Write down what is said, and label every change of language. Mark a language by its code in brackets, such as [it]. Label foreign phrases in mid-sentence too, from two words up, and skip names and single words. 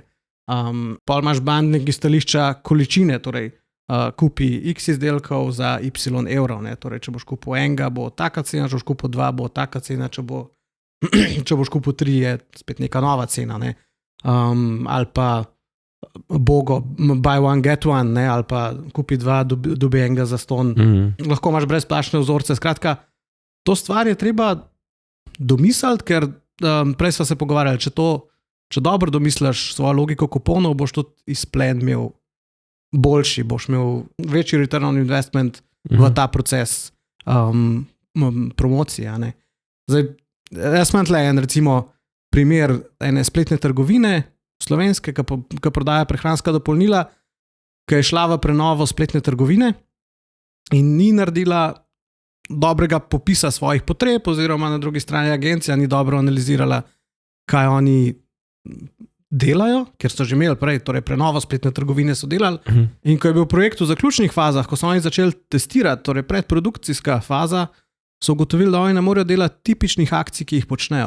[sl] Pol imaš bundling iz stališča količine, torej kupi x izdelkov za y evrov, ne? Torej, če boš kupil enega, bo taka cena, če boš kupil dva, bo taka cena, če boš kupil tri, je spet neka nova cena, ne? Ali pa bogo, [en] buy one, get one, [sl] ne? Ali pa kupi dva, dobi enega za ston. Lahko imaš brezplačne vzorce. Skratka, to stvar je treba domisliti, ker prej sva se pogovarjali, če dobro domisliš svojo logiko kuponov, boš tudi izplen imel boljši, boš imel večji [en] return on investment [sl] v ta proces promocije. Ne? Zdaj, jaz imam tle recimo primer ene spletne trgovine slovenske, ki prodaja prehranska dopolnila, ki je šla v prenovo spletne trgovine in ni naredila dobrega popisa svojih potreb, oziroma na drugi strani agencija ni dobro analizirala, kaj oni delajo, ker so že imeli prej, torej prenovo spletne trgovine so delali, in ko je bil projekt v zaključnih fazah, ko so oni začeli testirati, torej predprodukcijska faza, so ugotovili, da oni ne morejo delati tipičnih akcij, ki jih počnejo.